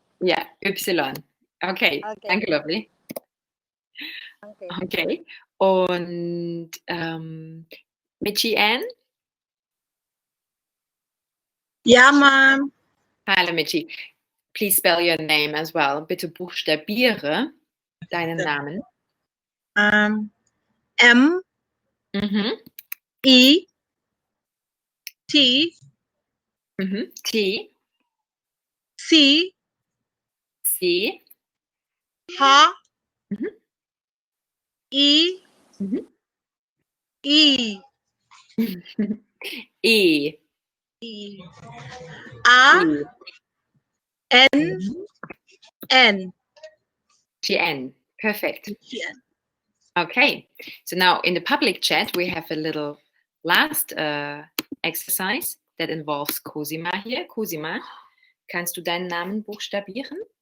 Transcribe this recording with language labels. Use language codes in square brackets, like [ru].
[de] Ja, Y. Okay, [en] Okay. [de] danke, Lovely. [en] Okay. [de] Okay. Und Michi Ann? Ja, Mom. Hallo, Michi. [en] Please spell your name as well. [de] Bitte buchstabiere deinen Namen. M Mhm. E T Mhm. T. C C. H Mhm. E Mhm. E E. A E. N N. [en] GN. Perfect. Okay. So now in the public chat, we have a little last exercise that involves Cosima here. [de] Cosima, kannst du deinen Namen buchstabieren?